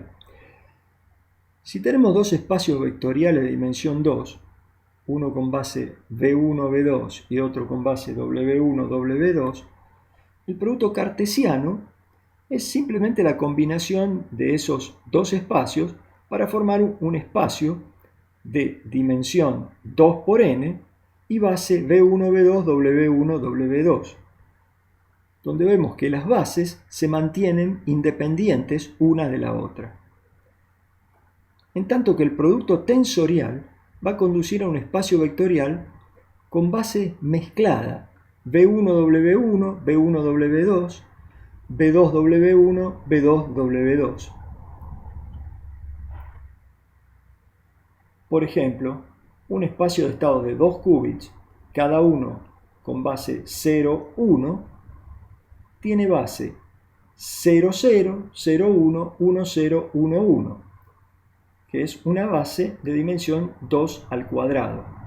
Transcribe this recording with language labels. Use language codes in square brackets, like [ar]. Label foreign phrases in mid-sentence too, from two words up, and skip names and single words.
[es] Si tenemos dos espacios vectoriales de dimensión 2, uno con base v1, v2 y otro con base w1, w2, el producto cartesiano es simplemente la combinación de esos dos espacios para formar un espacio de dimensión 2 por n y base v1, v2, w1, w2, donde vemos que las bases se mantienen independientes una de la otra. En tanto que el producto tensorial va a conducir a un espacio vectorial con base mezclada, v1w1, v1w2, v2w1, v2w2. Por ejemplo, un espacio de estados de 2 qubits, cada uno con base 0, 1, tiene base 0, 0, 0, 1, 1, 0, 1, 1, que es una base de dimensión 2 al cuadrado.